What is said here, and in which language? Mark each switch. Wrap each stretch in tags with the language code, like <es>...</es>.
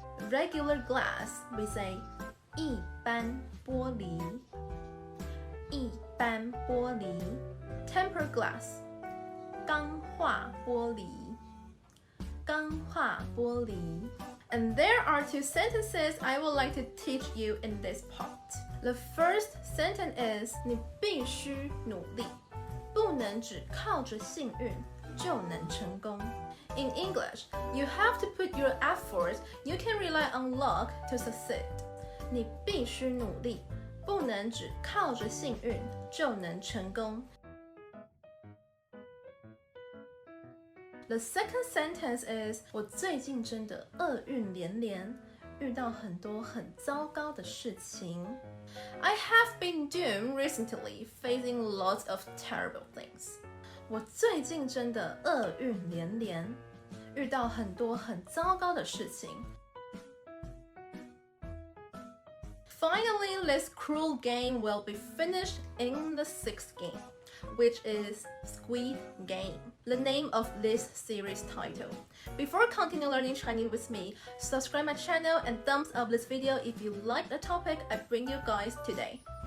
<en>Regular glass, we say 一般玻璃.</en> <zh>一般玻璃.</zh> <en>Tempered glass, 钢化玻璃.</en> <zh>钢化玻璃.</zh> <en>And there are 2 sentences I would like to teach you in this part. The first sentence is</en> <zh>你必须努力，不能只靠着幸运就能成功。</zh> <en>In English, you have to put your effort. You can rely on luck to succeed.</en> <zh>你必须努力，不能只靠着幸运就能成功。</zh> <en>The second sentence is</en> <zh>我最近真的厄运连连，遇到很多很糟糕的事情。</zh> <en>I have been doomed recently, facing lots of terrible things.</en> <zh>我最近真的厄运连连，遇到很多很糟糕的事情。</zh> <en>Finally, this cruel game will be finished in the 6th game, which is Squid Game, the name of this series title. Before continue learning Chinese with me, subscribe my channel and thumbs up this video if you like the topic I bring you guys today.</en>